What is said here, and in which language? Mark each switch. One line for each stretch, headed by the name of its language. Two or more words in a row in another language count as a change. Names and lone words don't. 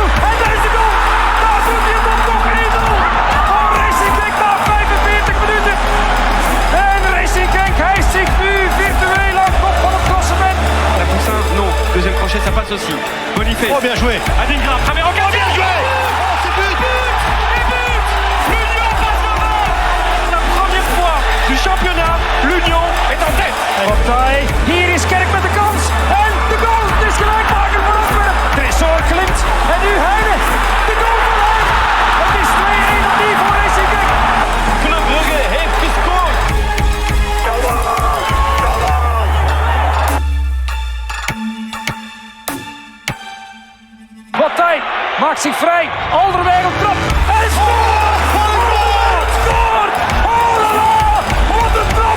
Dutch: En daar is de goal. Daar doet hij het nog 1-0. Voor Racing Genk na 45 minuten. En Racing Genk hijst zich nu virtueel aan kop van het klassement.
French: La Poussin, non. Deuxième crochet, ça passe aussi. Boniface. Oh, bien joué. Adingra, premier encadré. Bien joué. Oh, c'est but. L'Union passe devant. La première fois du championnat, l'Union est en tête.
Dutch: Partij. Hier is Kerk met de kans. En de goal. Het is gelijkmaker voor Antwerpen. Tresor klimt. En nu Heine. De goal van Heine. Het is 2-1 opnieuw voor Racing Genk. Club Brugge heeft gescoord. Partij maakt zich vrij. Alderweireld trapt. En scoort! Scoort!
French: Oh la la!
Dutch: Wat een trap!